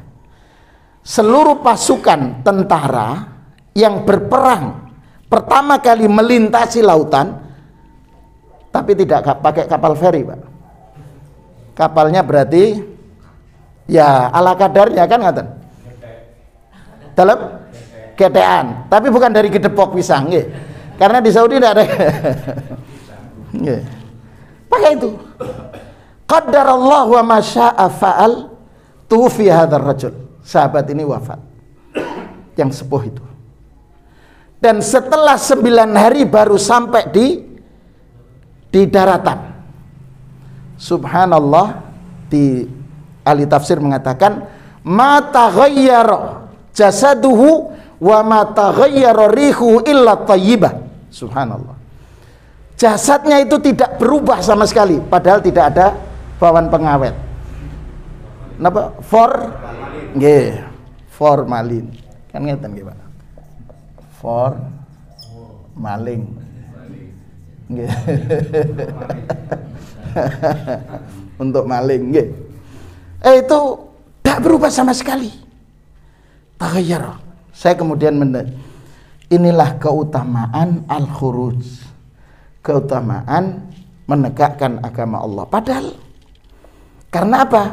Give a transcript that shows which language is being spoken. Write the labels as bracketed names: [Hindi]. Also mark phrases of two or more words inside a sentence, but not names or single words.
[Indonesian] Seluruh pasukan tentara yang berperang pertama kali melintasi lautan, tapi tidak pakai kapal feri Pak. Kapalnya berarti ya ala kadarnya kan ngaten. Dalam getean, tapi bukan dari gedepok pisang nggih. Karena di Saudi tidak ada. Nggih. Pakai itu. [Arabic] قدر الله وما شاء فعل توفي هذا الرجل. [Indonesian] Sahabat ini wafat. Yang sepuh itu. Dan setelah 9 hari baru sampai di daratan. Subhanallah, di ahli tafsir mengatakan [Arabic] ما تغير جسده وما تغير ريحه إلا طيبة. [Indonesian] Subhanallah. Jasadnya itu tidak berubah sama sekali, padahal tidak ada bawaan pengawet. [Javanese] Napa? Nggih, formalin. Kan ngeten nggih, Pak. Maling. [Indonesian] Nggih. Untuk maling nggih. Itu tidak berubah sama sekali. Taghayyara. Saya kemudian inilah keutamaan al-khuruj, keutamaan menegakkan agama Allah. Padahal karena apa?